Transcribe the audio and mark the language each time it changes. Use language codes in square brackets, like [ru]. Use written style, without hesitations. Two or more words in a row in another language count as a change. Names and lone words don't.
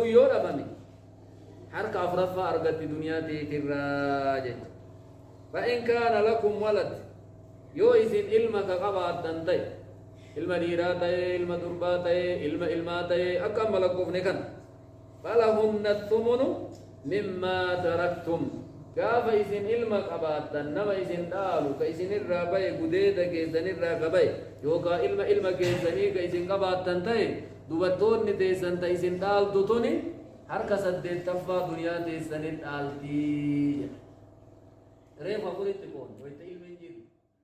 [om] yoo dhabame harka afraffaa argatti duniyaa teetirraa jecha [ar] فإن كان لكم ولد [om] yoo isin ilma ka qabaattan ta'e ilma dhiiraa ta'e ilma durbaa ta'e ilma ilmaa ta'e akka amma lakkoofne kan [ar] فلهن الثمن مما تركتم [om] gaafa isin ilma qabaattan nama isin dhaalu ka isin irraa baye gudeeda keessan irraa qabaye yookaan ilma keessanii ka isin qabaattan ta'e dubartoonni teessan ta isin dhaaltu tuni harka 8ffaa duniyaa teessaniin dhaaltii jedha reefa furitti koon wayita ilmi hin jiru